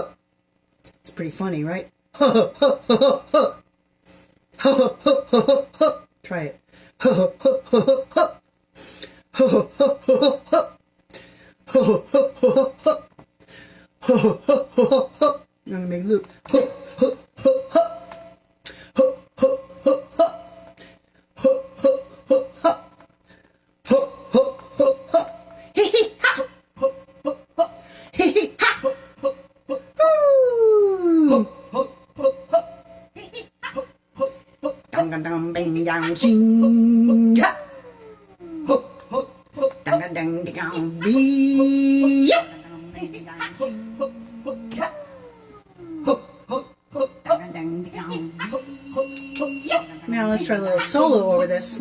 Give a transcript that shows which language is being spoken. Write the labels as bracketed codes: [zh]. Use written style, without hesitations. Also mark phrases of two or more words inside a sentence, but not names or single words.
[en] It's pretty funny, right? Huh, huh, huh, huh, huh. Huh, huh, huh, huh, huh. Try it. Huh, huh, huh, huh, huh. Huh, huh, huh, huh. Huh, huh, huh, huh. Huh, huh, huh, huh. I'm going to make a loop. Huh, huh, huh, huh. Huh, huh, huh, huh. Huh, huh, huh, huh. Huh, huh, huh, huh. Hee hee ha. Huh, huh, huh. Hee hee ha. Huh, huh, huh. Dang dang dang bing dang sing ha. Dang dang dang dang bee. Now let's try a little solo over this.